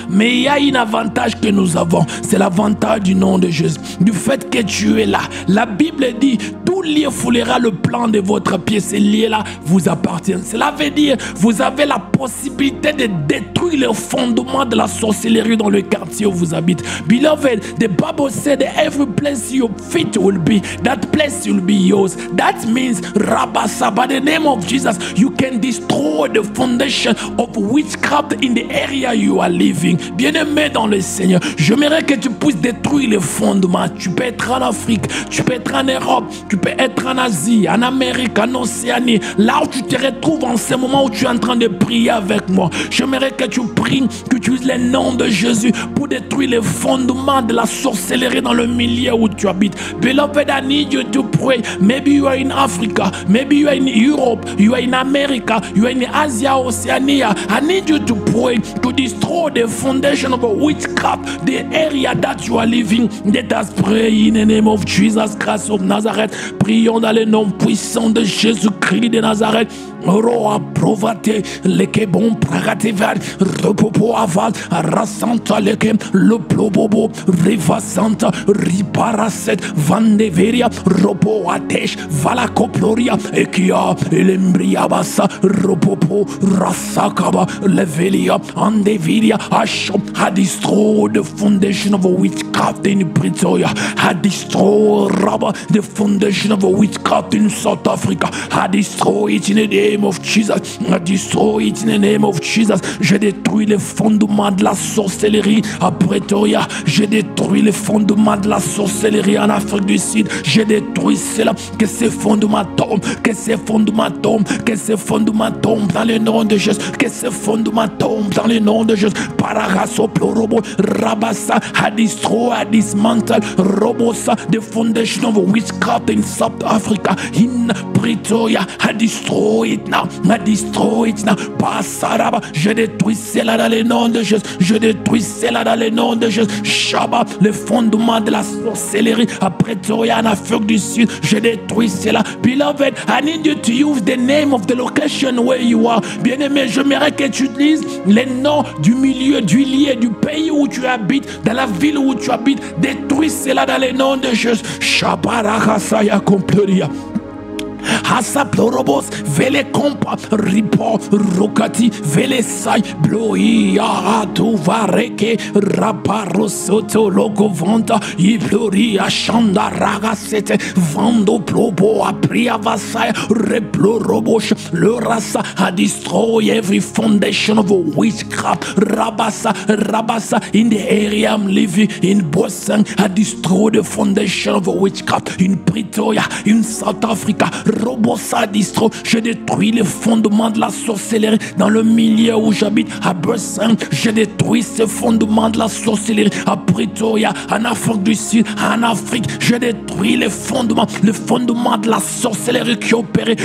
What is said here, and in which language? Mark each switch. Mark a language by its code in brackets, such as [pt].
[fr] Mais il y a un avantage que nous avons, c'est l'avantage du nom de Jésus. Du fait que tu es là, la Bible dit, tout lieu foulera le plan de votre pied, ces lieux-là vous appartiennent. Cela veut dire, vous avez la possibilité de détruire le fondement de la sorcellerie dans le quartier où vous habitez. [en] Beloved, the Bible said that every place your feet will be, that place will be yours. That means, Rabasa, by the name of Jesus, you can destroy the foundation of witchcraft in the area you are living. [fr] Bien-aimé dans le Seigneur, j'aimerais que tu puisses détruire le fondement. Tu peux être en Afrique, tu peux être en Europe, tu peux être en Asie, en Amérique, en Océanie, là où tu te retrouves en ce moment où tu es en train de prier avec moi. J'aimerais que tu pries, que tu utilises le nom de Jésus pour détruire les fondements de la sorcellerie dans le milieu où tu habites. [en] Beloved, I need you to pray. Maybe you are in Africa, maybe you are in Europe, you are in America, you are in Asia, Oceania. I need you to pray to destroy the foundation of witchcraft, the area that you are living. Let us pray in the name of Jesus Christ of Nazareth. [fr] Prions dans le nom puissant de Jésus-Christ de Nazareth. Roa provate leke bon pragativar repopo aval rasanta leke le plobobo rivasanta riparaset vandeveria ropo atesh valakoploria ekia elembria basa ropopo rasakaba levelia andeviria ashop [en] had destroyed the foundation of a witchcraft in Pretoria, had destroyed the foundation of a witchcraft in South Africa, had destroyed it in the name of Jesus, had destroyed it in the name of Jesus. [fr] Je détruis les fondements de la sorcellerie à Pretoria, je détruis les fondements de la sorcellerie en Afrique du Sud, je détruis cela, que ces fondements tombent, que ces fondements tombent, que ces fondements tombent dans le nom de Jésus, que ces fondements tombent dans le nom de Jésus. Paragaso plorobo rabasa [en] had destroyed, had dismantled robosa the foundation of witchcraft in South Africa, in Pretoria, had destroyed it now, had destroyed it now. Passaraba, [fr] je détruis cela dans le nom de Jésus, je détruis cela dans le nom de Jésus. Shabbat, le fondement de la sorcellerie à Pretoria en Afrique du Sud, je détruis cela. [en] Beloved, I need you to use the name of the location where you are. [fr] Bien-aimé, j'aimerais que tu utilises les noms du milieu, du lieu, du pays où tu habites, dans la ville où tu habites. Détruis cela dans le nom de Jésus. Shabarakasaya comploria. Hasa plorobos vele compa ripo rokati vele sai bloi tu vareke raparo soto logo vanta i plori ashanda raga sete vando plobo apria vasai replorobosh le rasa [en] a destroy every foundation of witchcraft. Rabasa in the area I'm living in Boston, a destroy the foundation of witchcraft in Pretoria, in South Africa. Robosa distro, [fr] je détruis les fondements de la sorcellerie dans le milieu où j'habite à Boston. Je détruis ces fondements de la sorcellerie à Pretoria, en Afrique du Sud, en Afrique. Je détruis les fondements de la sorcellerie qui opérait.